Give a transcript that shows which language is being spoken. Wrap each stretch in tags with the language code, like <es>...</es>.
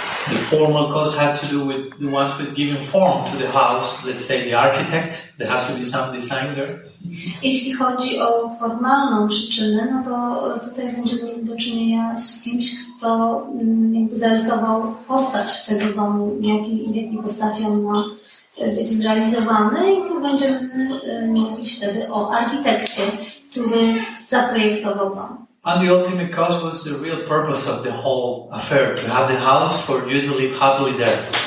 <en>The formal costs have to do with the ones with giving form to the house. Let's say the architect, there has to be some design there.</en> <pl>Jeśli chodzi o formalną przyczynę, no to tutaj będziemy mieli do czynienia z kimś, kto jakby zarysował postać tego domu, w jakiej postaci on ma być zrealizowany, i tu będziemy mówić wtedy o architekcie, który zaprojektował dom.</pl> <en>And the ultimate cause was the real purpose of the whole affair, to have the house for you to live happily there.</en>